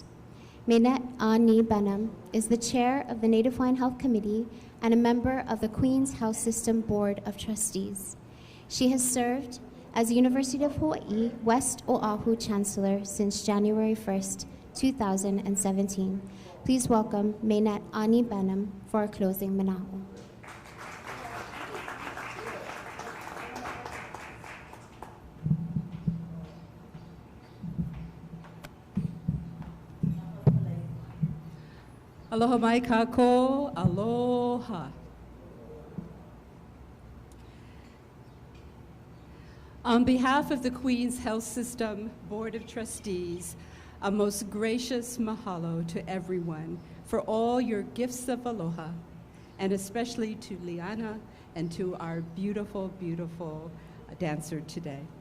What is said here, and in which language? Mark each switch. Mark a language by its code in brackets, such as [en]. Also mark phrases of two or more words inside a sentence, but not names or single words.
[en] Mainet Ani Benham is the chair of the Native Hawaiian Health Committee and a member of the Queen's Health System Board of Trustees. She has served as University of Hawaii West Oahu Chancellor since January 1st, 2017. Please welcome Mainet Ani Benham for our closing mana'o. [haw] Aloha mai kako, aloha. [en] On behalf of the Queen's Health System Board of Trustees, a most gracious mahalo to everyone for all your gifts of aloha, and especially to Liana and to our beautiful, beautiful dancer today.